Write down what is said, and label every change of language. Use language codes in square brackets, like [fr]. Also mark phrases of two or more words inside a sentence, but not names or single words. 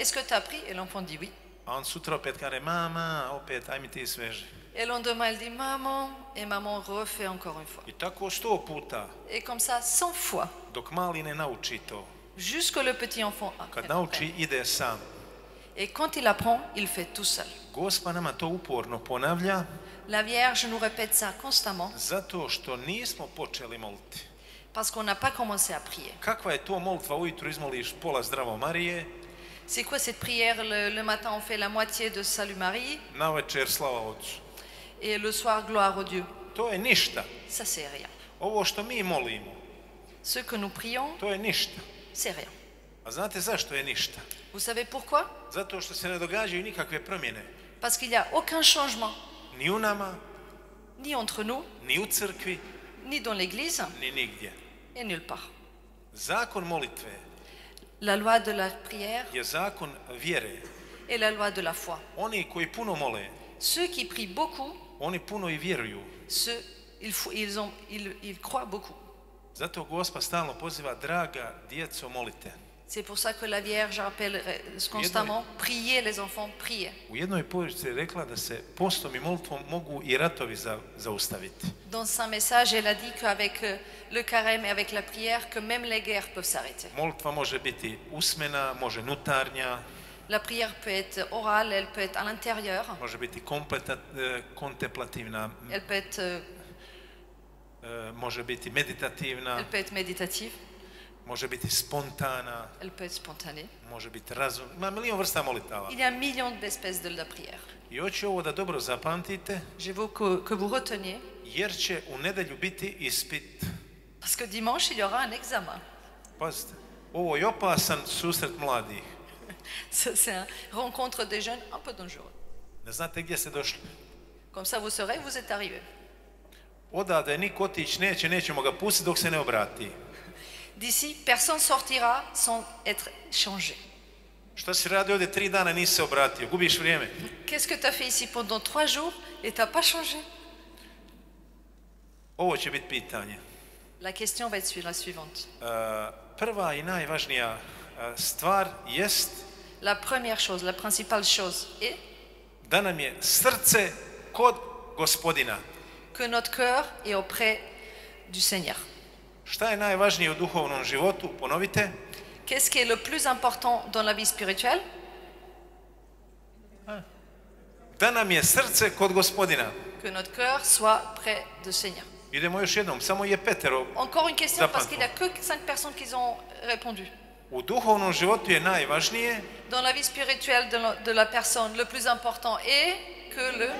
[fr] Est-ce que tu as appris? Et l'enfant dit oui. [hr] A on sutra opet kaže, mama, opet, aj mi ti sveži. [fr] Et le lendemain, elle dit maman, et maman refait encore une fois. [hr] I tako 100 puta, [fr] Et comme ça, 100 fois, [hr] dok mali ne nauči to. [fr] jusque le petit enfant [hr] Kad [fr] apprenne. [hr] nauči, ide sam. [fr] Et quand il apprend, il fait tout seul. [hr] Gospa nama to uporno ponavlja, [fr] La Vierge nous répète ça constamment [hr] zato što nismo počeli moliti. [fr] parce qu'on n'a pas commencé à prier. [hr] Kakva je to molitva, ujutru izmoliš pola Zdravo Marije, [fr] C'est quoi cette prière? Le matin, on fait la moitié de Salut Marie [hr] na večer slava Otcu. [fr] et le soir, gloire au Dieu. [hr] To je ništa. [fr] Ça, c'est rien. [hr] Ovo što mi molimo, [fr] Ce que nous prions, [hr] to je ništa. [fr] c'est rien. [hr] A znate zašto je ništa? [fr] Vous savez pourquoi? [hr] Zato što se ne događaju nikakve promjene. [fr] Parce qu'il n'y a aucun changement, [hr] Ni u nama, [fr] ni entre nous, [hr] ni u crkvi, [fr] ni dans l'Église, [hr] ni nigdje. [fr] et nulle part. [hr] Zakon molitve [fr] La loi de la prière [hr] je zakon vjere. [fr] et la loi de la foi. [hr] Oni koji puno mole, [fr] Ceux qui prient beaucoup, [hr] oni puno i vjeruju. [fr] ils croient beaucoup. [hr] Zato Gospa stalno poziva, draga djeco, molite. [fr] C'est pour ça que la Vierge rappelle constamment, priez les enfants, priez. [hr] U jednoj poruci je rekla da se postom i molitvom mogu i ratovi zaustaviti. [fr] Dans Saint Message, elle a dit qu'avec le carême et avec la prière, que même les guerres peuvent s'arrêter. [hr] Molitva može biti usmena, može nutarnja, [fr] La prière peut être orale, elle peut être à l'intérieur, [hr] može biti kontemplativna, [fr] elle peut être, [hr] može biti meditativna, [fr] elle peut être méditative, [hr] može biti spontana, [fr] elle peut être spontanée. [hr] može biti razum. Ima milion vrsta molitava. [fr] Il y a un million d'espèces de la prière. [hr] I hoću ovo da dobro zapamtite, [fr] Je veux que vous reteniez, [hr] jer će u nedelju biti ispit. [fr] parce que dimanche, il y aura un examen. [hr] Pazite, ovo je opasan susret mladih. [fr] Ça, c'est une rencontre des jeunes un peu dangereux. [hr] Ne znate gdje ste došli. [fr] Comme ça, vous saurez, vous êtes arrivés. [hr] Odavde niko otići neće, nećemo ga pustiti dok se ne obrati. [fr] D'ici, personne sortira sans être changé. [hr] Šta si radi ovdje 3 dana, nisi se obratio, gubiš vrijeme. [fr] Qu'est-ce que tu as fait ici pendant 3 jours et tu n'as pas changé? [hr] Ovo će biti pitanje. [fr] La question va être la suivante. [hr] Prva i najvažnija stvar jest [fr] La première chose, la principale chose est [hr] da nam je srce kod Gospodina. [fr] que notre cœur est auprès du Seigneur. [hr] Šta je najvažnije u duhovnom životu? Ponovite. [fr] Qu'est-ce qui est le plus important dans la vie spirituelle? [hr] Da nam je srce kod Gospodina. [fr] Que notre cœur soit près du Seigneur. [hr] Idemo još jednom, samo je Petero. [fr] Encore une question, parce qu'il n'y a que 5 personnes qui ont répondu. [hr] U duhovnom životu je najvažnije [fr] Dans la vie spirituelle de la personne, le plus important est que le...